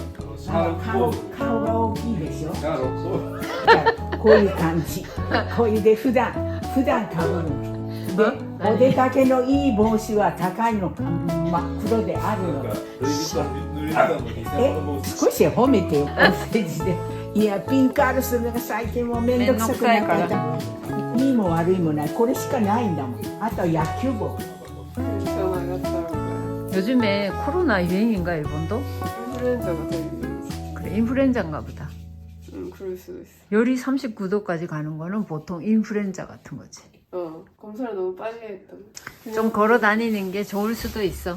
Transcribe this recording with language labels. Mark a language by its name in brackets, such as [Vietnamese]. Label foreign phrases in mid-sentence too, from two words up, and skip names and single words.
[Japanese] 顔が大きいでしょ。だからこういう感じ、こういうで普段かぶるので、お出かけのいい帽子は高いのか真っ黒であるの。少し褒めてよ、メッセージで。いや、ピンカールするのが最近もうめんどくさくなってた。いいも悪いもない、これしかないんだもん。あと野球帽。 [Korean] 요즘에 코로나 유행인가 일본도? 인플루엔자가 되게 그래 인플루엔자인가 보다. 그럴 수도 있어. 열이 39도까지 가는 거는 보통 인플루엔자 같은 거지. 검사를 너무 빨리 했다. 좀 걸어 다니는 게 좋을 수도 있어.